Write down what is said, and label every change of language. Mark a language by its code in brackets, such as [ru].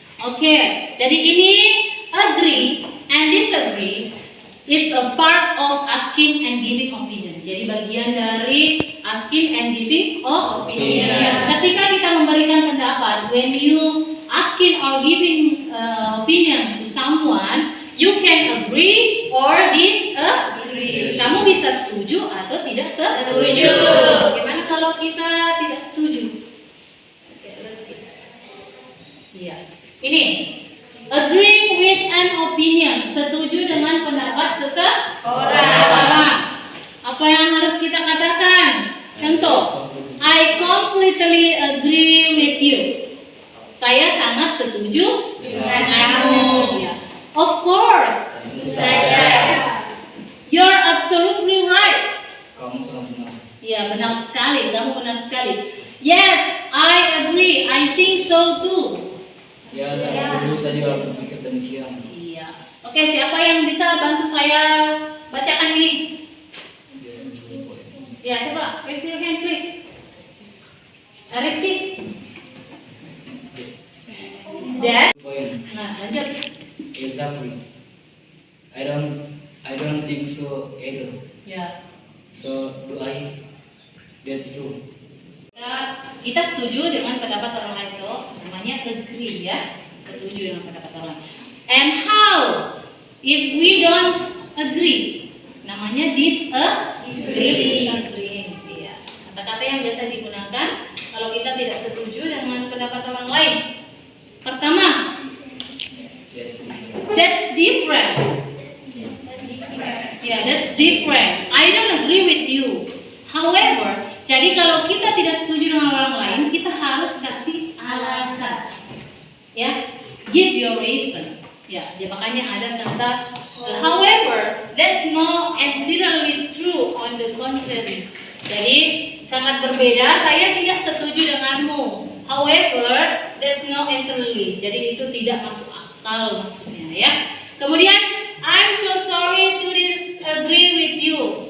[en] Oke, [id] jadi ini [en] agree and disagree is a part of asking and giving opinion. [id] Jadi bagian dari asking and giving opinion. Ketika kita memberikan pendapat, [en] when you asking or giving opinion to someone, you can agree or disagree. [id] Kamu bisa setuju atau tidak setuju. Bagaimana kalau kita tidak setuju? Oke, [en] let's see. [id] Iya. Ini [en] agreeing with an opinion, [id] setuju dengan pendapat seseorang. Apa yang harus kita katakan? [en] Contoh, I completely agree with you. [id] Saya sangat setuju dengan kamu. [en] Ya. Of course. [id] Tentu saja. [en] You're absolutely right. [id] Kamu sangat benar. Ya, benar sekali. Kamu benar sekali. [en] Yes, I agree. I think so too. [id] Ya, saya setuju saja berpikir demikian. Iya. Oke, siapa yang bisa bantu saya bacakan ini? Ya, coba [en] raise your hand please. [id] Rizky. Dan, [en] Point. [id] nah lanjut. [en] Exactly. I don't think so either. [id] Ya. [en] So do I? That's true. [id] Kita setuju dengan pendapat orang lain itu, namanya agree ya. Setuju dengan pendapat orang. [en] And how if we don't agree? [id] Namanya disagree. Iya. Kata-kata yang biasa digunakan kalau kita tidak setuju dengan pendapat orang lain. Pertama, [en] that's different. Yeah, that's different. I don't agree with you. [id] However, jadi kalau kita tidak setuju dengan orang lain, kita harus kasih alasan. [en] Ya, give your reason. [id] Ya, makanya ada kata [en] however, that's not entirely true. On the contrary. [id] Jadi sangat berbeda. Saya tidak setuju denganmu. [en] However, there's no entirely. [id] Jadi itu tidak masuk akal maksudnya ya. Kemudian [en] I'm so sorry to disagree with you.